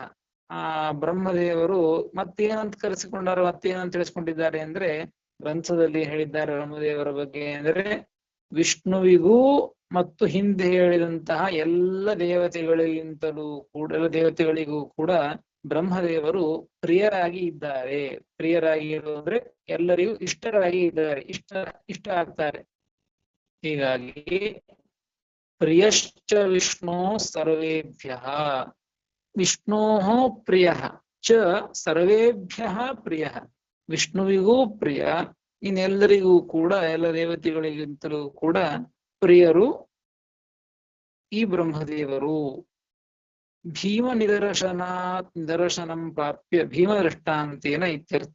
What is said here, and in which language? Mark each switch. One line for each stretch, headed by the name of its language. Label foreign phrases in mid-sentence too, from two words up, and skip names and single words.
Kannada: ಆ ಬ್ರಹ್ಮದೇವರು ಮತ್ತೇನಂತ ಕರೆಸಿಕೊಂಡಾರ, ಮತ್ತೇನಂತ ತಿಳಿಸ್ಕೊಂಡಿದ್ದಾರೆ ಅಂದ್ರೆ, ಗ್ರಂಥದಲ್ಲಿ ಹೇಳಿದ್ದಾರೆ ಬ್ರಹ್ಮದೇವರ ಬಗ್ಗೆ ಅಂದ್ರೆ, ವಿಷ್ಣುವಿಗೂ ಮತ್ತು ಹಿಂದೆ ಹೇಳಿದಂತಹ ಎಲ್ಲ ದೇವತೆಗಳಿಗೂ ಕೂಡ ಬ್ರಹ್ಮದೇವರು ಪ್ರಿಯರಾಗಿ ಇದ್ದಾರೆ. ಪ್ರಿಯರಾಗಿ ಇರುವುದಂದ್ರೆ ಎಲ್ಲರಿಗೂ ಇಷ್ಟರಾಗಿ ಇದ್ದಾರೆ, ಇಷ್ಟ ಆಗ್ತಾರೆ. ಹೀಗಾಗಿ
Sanskrit: ಪ್ರಿಯಶ್ಚ ವಿಷ್ಣು ಸರ್ವೇಭ್ಯಃ, ವಿಷ್ಣೋ ಪ್ರಿಯ ಚ ಸರ್ವೇಭ್ಯಃ ಪ್ರಿಯ,
Kannada: ವಿಷ್ಣುವಿಗೂ ಪ್ರಿಯ, ಇನ್ನೆಲ್ಲರಿಗೂ ಕೂಡ ಎಲ್ಲ ದೇವತೆಗಳಿಗಿಂತಲೂ ಕೂಡ ಪ್ರಿಯರು ಈ ಬ್ರಹ್ಮದೇವರು.
Sanskrit: ಭೀಮ ನಿದರ್ಶನಂ ಪ್ರಾಪ್ಯ ಭೀಮ ದೃಷ್ಟಾಂತೇನ ಇತ್ಯರ್ಥ.